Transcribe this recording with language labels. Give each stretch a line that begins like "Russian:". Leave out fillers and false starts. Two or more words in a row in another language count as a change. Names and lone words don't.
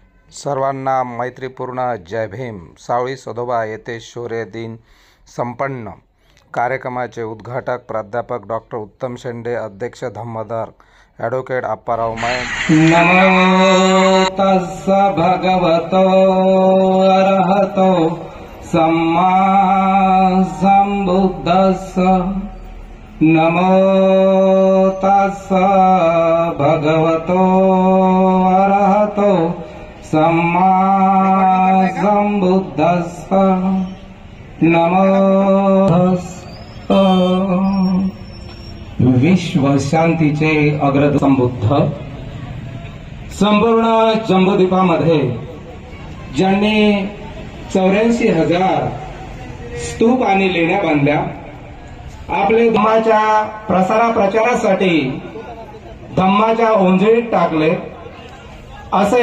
Marathi: सर्वांना मैत्रीपूर्ण जय भीम। सावळी सदोबा येथे शौर्य दिन संपन्न। कार्यक्रमाचे उद्घाटक प्राध्यापक डॉक्टर उत्तम शेंडे, अध्यक्ष धम्मदार ॲडव्होकेट अप्पाराव मयंक।
Pali: नमो तस्स भगवतो अरहतो सम्मा संबुद्धस्स। नमो तस्स भगवतो अरहतो सम्मा संबुद्धस्स।
Marathi: नमो विश्व शांतीचे अग्रदूत संबुद्ध संपूर्ण जम्बूद्वीपामध्ये ज्यांनी 84,000 स्तूप आणि लेण्या बांधल्या, आपले धम्माच्या प्रसारासाठी धम्माच्या ओंजळीत टाकले, असे